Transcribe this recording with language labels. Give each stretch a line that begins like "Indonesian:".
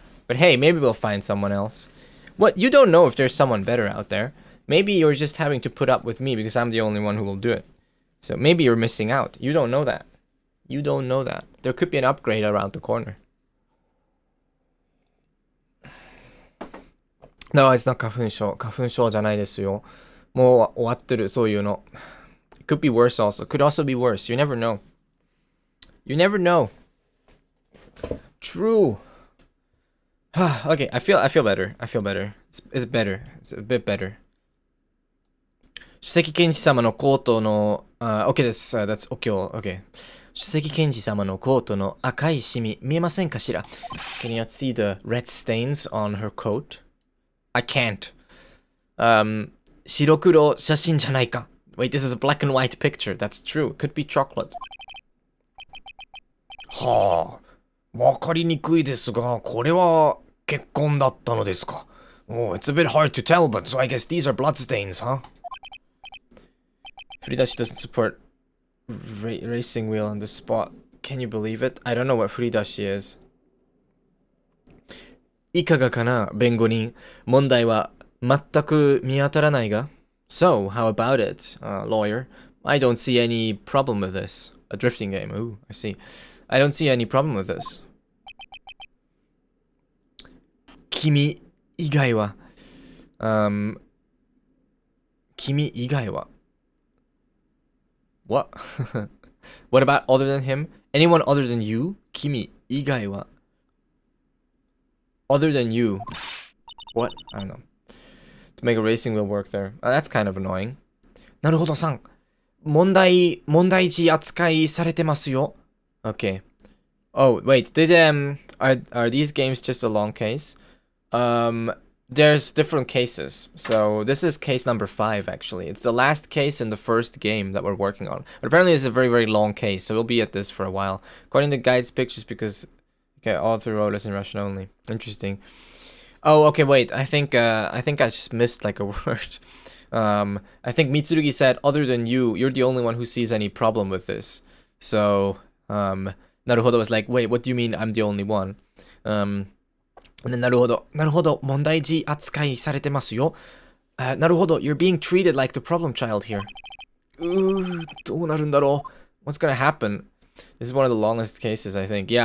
English: But hey, maybe we'll find someone else. What? You don't know if there's someone better out there. Maybe you're just having to put up with me because I'm the only one who will do it. So maybe you're missing out. You don't know that. You don't know that. There could be an upgrade around the corner. No, it's not 花粉症。
Japanese: 花粉症じゃないですよ。もう終わってる、そういうの。
English: It could be worse also. Could also be worse. You never know. You never know. True. Okay, I feel better. I feel better. It's better. It's a bit better.
Japanese: 主席検事様のコートの、OK です。
English: That's OK. OK.
Japanese: 主席検事様のコートの赤いシミ見えませんかしら?
English: Can you not see the red stains on her coat? I can't.
Japanese: 白黒写真じゃないか.
English: Wait, this is a black and white picture. That's true. Could be chocolate.
Japanese: はあ、わかりにくいですが、これは血痕だったのですか?
English: Oh, it's a bit hard to tell, but so I guess these are bloodstains, huh? Furidashi doesn't support racing wheel on the spot. Can you believe it? I don't know what Furidashi is.
Japanese: いかがかな、弁護人。問題は全く見当たらないが。
English: So, how about it, lawyer? I don't see any problem with this. A drifting game. Ooh, I see. I don't see any problem with this.
Japanese: 君以外は。君以外は。
English: What? What about other than him? Anyone other than you?
Japanese: 君以外は。
English: Other than you. What? I don't know. To make a racing wheel work there. That's kind of annoying. なるほどさん。
Japanese: 問題児扱いされてますよ。
English: Okay. Oh, wait. Are these games just a long case? There's different cases. So this is case number 5, actually. It's the last case in the first game that we're working on. But apparently it's a very, very long case, so we'll be at this for a while. According to guide's pictures, because... Okay, all through road is in Russian only. Interesting. Oh, okay, wait. I think I just missed, like, a word. I think Mitsurugi said, other than you, you're the only one who sees any problem with this. So, Naruhodo was like, wait, what do you mean I'm the only one? And then Naruhodo,
Japanese: 問題児扱いされてますよ.
English: Naruhodo, you're being treated like the problem child here.
Japanese: どうなるんだろう?
English: What's gonna happen? This is one of the longest cases, I think.